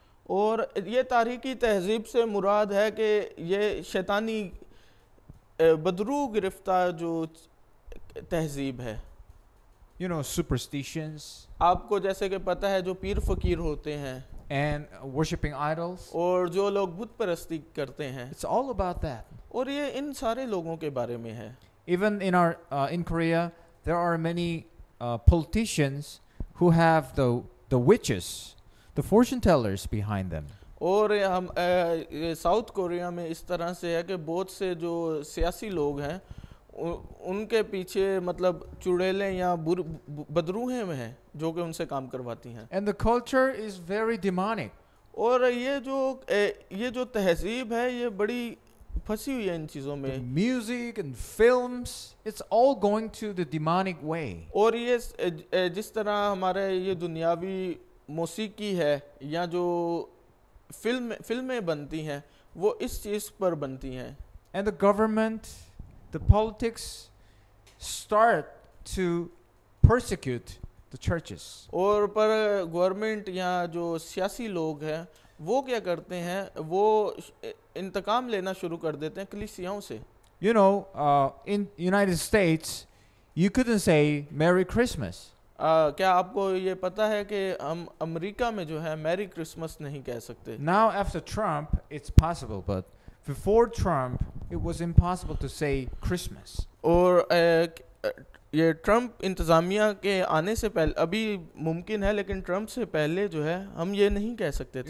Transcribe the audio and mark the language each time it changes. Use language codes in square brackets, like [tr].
[hi] और ये तारीखी तहजीब से मुराद है कि ये शैतानी बदरू गिरफ्तार जो तहजीब है। [en] You know, superstitions [hi] आपको जैसे कि पता है जो पीर फकीर होते हैं [en] and worshiping idols. [hi] और जो लोग बुत परस्ती करते हैं, [en] It's all about that. [hi] और ये इन सारे लोगों के बारे में है। [en] Even in Korea, there are many politicians who have the witches, the fortune tellers behind them. [hi] और हम साउथ कोरिया में इस तरह से है कि बहुत से जो सियासी लोग हैं उनके पीछे मतलब चुड़ैलें या बदरूहें में हैं जो कि उनसे काम करवाती हैं। [en] And the culture is very demonic. [hi] और ये जो तहजीब है ये बड़ी फंसी हुई है इन चीज़ों [en] The [hi] में। [en] music and films, it's all going to the demonic way. [hi] और ये जिस तरह हमारे ये दुनियावी मौसीकी है या जो फिल्में बनती हैं वो इस चीज़ पर बनती हैं। [en] And the government, the politics start to persecute the churches. [hi] और पर गवर्नमेंट या जो सियासी लोग हैं वो क्या करते हैं, वो इंतकाम लेना शुरू कर देते हैं कलीसियाओं से। [en] You know, in United States, you couldn't say Merry Christmas. [hi] क्या आपको ये पता है कि हम अमेरिका में जो है मैरी क्रिसमस नहीं कह सकते। [en] Now after Trump, it's possible, but before Trump, it was impossible to say Christmas. [hi] और ये ट्रम्प इंतज़ामिया के आने से पहले अभी मुमकिन है, लेकिन ट्रम्प से पहले जो है हम ये नहीं कह सकते थे।